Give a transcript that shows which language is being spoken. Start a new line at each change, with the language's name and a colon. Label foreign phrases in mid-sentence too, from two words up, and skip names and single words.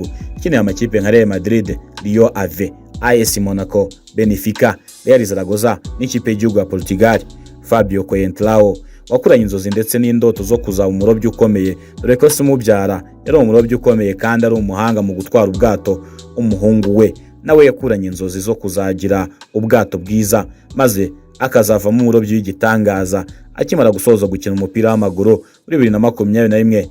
Kinyarwanda: Ikineye amakipe nka Real Madrid, Rio Ave, AS Monaco, Benfica, Real Zaragoza n'ikipe y'igihugu ya Portugal. Fabio Coentrao wakuranye inzozi ndetse n'indoto zo kuzaba umurobyi ukomeye dore ko se umubyara yari umurobyi ukomeye kandi ari umuhanga mu gutwara ubwato. Umuhungu we nawe yakuranye inzozi zo kuzagira ubwato bwiza maze akazavamo umurobyi w'igitangaza akimara gusoza gukina umupira w'amaguru muri 2021.